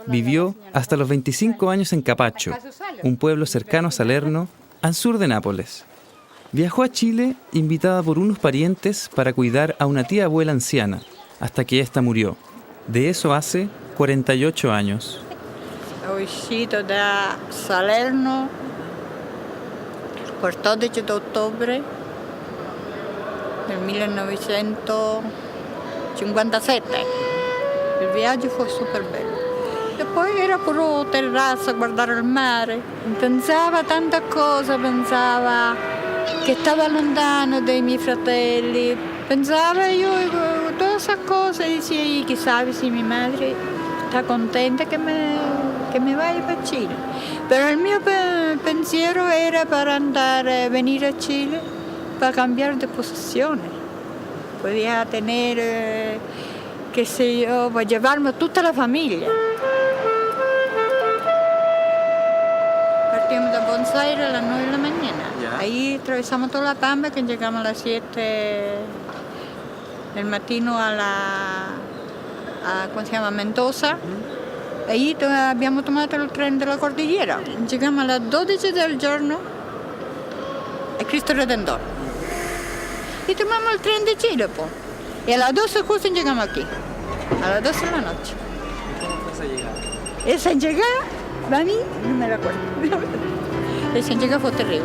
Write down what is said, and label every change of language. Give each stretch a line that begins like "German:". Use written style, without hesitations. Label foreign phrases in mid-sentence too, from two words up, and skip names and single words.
Spanish: Vivió hasta los 25 años en Capacho, un pueblo cercano a Salerno, al sur de Nápoles. Viajó a Chile invitada por unos parientes para cuidar a una tía abuela anciana, hasta que ésta murió. De eso hace 48 años.
Italian: Ho uscito da Salerno il 14 ottobre del 1957. Il viaggio fu super bello. E poi era pure terrazza a guardare il mare. Pensava tante cose, pensava che stava lontano dai miei fratelli. Pensava io tutte queste cose e diceva, chissà se mia madre sta contenta che
Spanish: mi vaya para Chile. Pero el
Italian: mio pensiero
Spanish: era para venir a Chile para cambiar de posiciones. Podía tener, qué sé yo, para llevarme a toda la familia. Partimos de Buenos Aires a las 9 de la mañana. Yeah. Ahí atravesamos toda la Pampa, que llegamos a las 7 del mattino a ¿cómo se llama?
Italian: Mendoza. Ahí abbiamo tomato il treno della cordillera.
Spanish: Llegamos a las 12 del giorno a Cristo Redentor. Y tomamos el tren de Chile, pues. Y a las 12 justo llegamos aquí. A las 12 de la noche. ¿Cómo fue esa llegada? Esa llegada, para mí, no me la acuerdo. Esa llegada fue terrible.